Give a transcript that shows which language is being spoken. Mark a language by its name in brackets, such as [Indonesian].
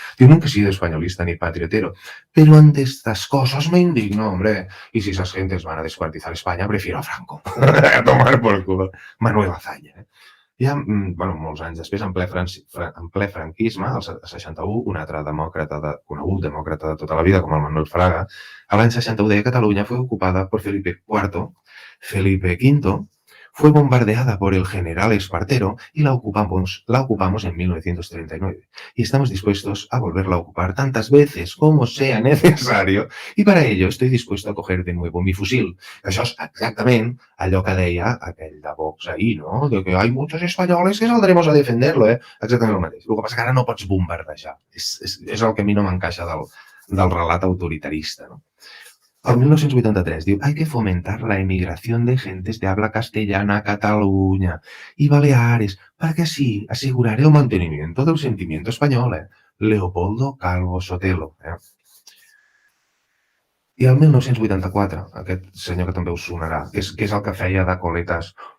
[Spanish] Diu, nunca he sido españolista ni patriotero, pero ante estas cosas me indigno, hombre. Y si esas gentes van a descuartizar España, prefiero a Franco. A tomar por culo. [Catalan] Manuel Azaña, Ja, molts anys després, en ple franquisme, al 61, un altre conegut demòcrata de tota la vida, com el Manuel Fraga, a l'any 61 deia que Catalunya [Spanish] fue ocupada por Felipe IV, fue bombardeada por el general Espartero y la ocupamos en 1939. Y estamos dispuestos a volverla a ocupar tantas veces como sea necesario y para ello estoy dispuesto a coger de nuevo mi fusil. [Catalan] Això és exactament allò que deia aquell de Vox ahir, no? [Spanish] De que hay muchos españoles que saldremos a defenderlo, eh? [Catalan] Exactament el mateix. El que passa que ara no pots bombardejar. És el que a mi no m'encaixa del relat autoritarista, no? [Spanish] En 1983 diu, hay que fomentar la emigración de gentes de habla castellana a Cataluña y Baleares para que así asegurar el mantenimiento del sentimiento español. Leopoldo Calvo Sotelo. [Catalan] I el 1984, aquest senyor que també us sonarà, que és el que feia de coletes.